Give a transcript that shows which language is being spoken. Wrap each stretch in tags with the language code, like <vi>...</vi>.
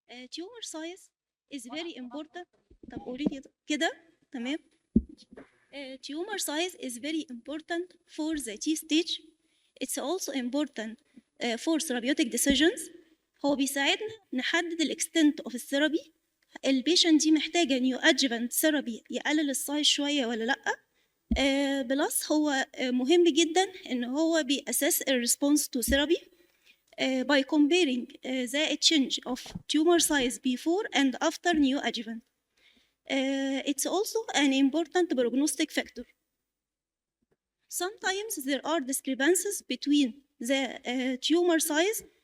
<en>Tumor size is very important.</en> <ar>طب قولي كده تمام.</ar> <en>Tumor size is very important for the T stage. It's also important for therapeutic decisions.</en> <ar>هو بيساعدنا نحدد الاكستنت اوف الثيرابي. البيشنت دي محتاجه نيو ادجفنت ثيرابي يقلل السايز شويه ولا لا. بلس هو مهم جدا ان هو بيأسس الريسبونس تو ثيرابي</ar> <en>by comparing the change of tumor size before and after neoadjuvant. It's also an important prognostic factor. Sometimes there are discrepancies between the tumor size</en>